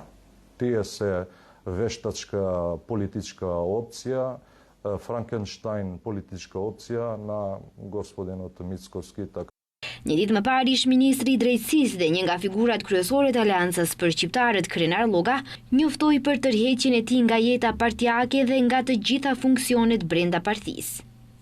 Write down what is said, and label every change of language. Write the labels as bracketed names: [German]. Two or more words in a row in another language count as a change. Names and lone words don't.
[Macedonian] Тие се вештачка политичка опција, Франкенштајн политичка опција на господинот Мицковски. [Albanian] Një ditë më parë, ish ministri i drejtësisë dhe një nga figurat kryesore të Aleancës për Shqiptarët, Krenar Lloga, njoftoi për tërheqjen e tij nga jeta partijake dhe nga të gjitha funksionet brenda partisë.